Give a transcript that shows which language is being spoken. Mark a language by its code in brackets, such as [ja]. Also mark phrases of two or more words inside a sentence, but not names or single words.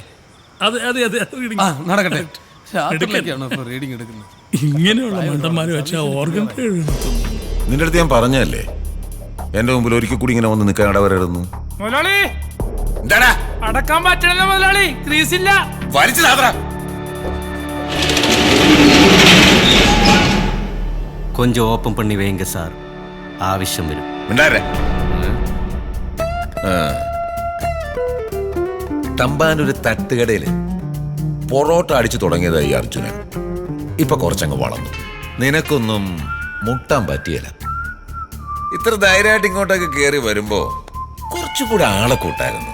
[ml] അതെ reading. നടക്കട്ടെ. റീഡിംഗ് എടുക്കുന്നത് ഇങ്ങനെയുള്ള മണ്ടന്മാരെ വെച്ചാൽ ഓർഗൻ നിന്റെ അടുത്ത് ഞാൻ പറഞ്ഞല്ലേ എന്റെ മുമ്പിൽ ഒരിക്കൽ കൂടി ഇങ്ങനെ വന്ന് നിൽക്കാൻ ഇടവരരുന്നു. മുതലാളി അടക്കാൻ പറ്റണല്ലോ മുതലാളി, ക്രീസില്ല. [ta] கொஞ்சம் ஓப்பன் பண்ணி வைங்க சார், [ml] ஆവശ്യം വരും. തമ്പാനൊരു തട്ടുകടയില് പൊറോട്ട അടിച്ചു തുടങ്ങിയതായി അർജുനൻ. ഇപ്പൊ കുറച്ചങ്ങ് വളർന്നു. നിനക്കൊന്നും മുട്ടാൻ പറ്റിയല്ല. ഇത്ര ധൈര്യമായിട്ട് ഇങ്ങോട്ടൊക്കെ കയറി വരുമ്പോ കുറച്ചുകൂടെ ആളെ കൂട്ടായിരുന്നു.